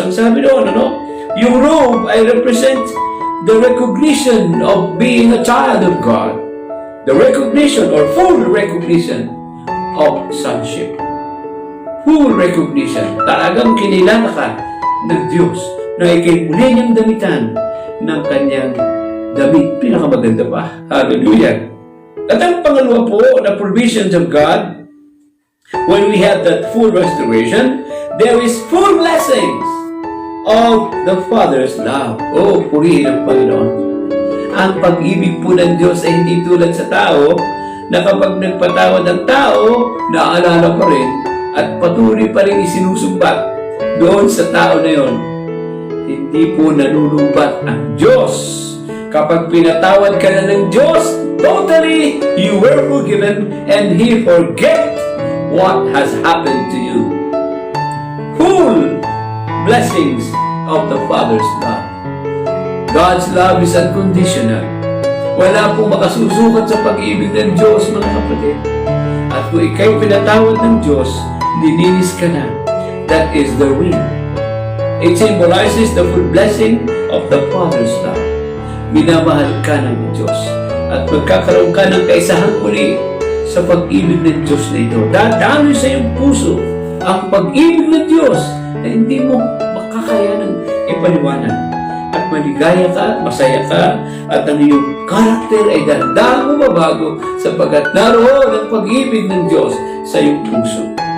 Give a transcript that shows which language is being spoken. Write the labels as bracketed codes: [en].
[tl] Ang sabi doon, yung robe ay [en] represent the recognition of being a child of God. The recognition or full recognition of sonship. Full recognition. [tl] Talagang kinilala ka ng Diyos na ikay muli niyang damitan ng kanyang damit. Pinakamaganda pa. Hallelujah. At ang pangalawa po na [en] provisions of God, when we have that full restoration, there is full blessings of the Father's love. [tl] Oh, purihin ang Panginoon. Ang pag-ibig po ng Diyos ay hindi tulad sa tao na kapag nagpatawad ang tao, naaalala pa rin at patuloy pa rin isinusumbat doon sa tao na yon. Hindi po nanulubat ang Diyos. Kapag pinatawad ka na ng Diyos, [en] totally, you were forgiven and He forget what has happened to you. Full blessings of the Father's love. God's love is unconditional. [tl] Wala pong makasusukat sa pag-ibig ng Diyos, mga kapatid. At kung ikay pinatawad ng Diyos, lininis ka na. [en] That is the ring. It symbolizes the full blessing of the Father's love. [tl] Minamahal ka ng Diyos. At magkakaroon ka ng kaisahang muli sa pag-ibig ng Diyos na ito. Dadami sa iyong puso ang pag-ibig ng Diyos na hindi mo makakayanang ipaliwanag. At maligaya ka, masaya ka, at ang iyong karakter ay dahan-dahang bumabago sapagkat naroon ang pag-ibig ng Diyos sa iyong puso.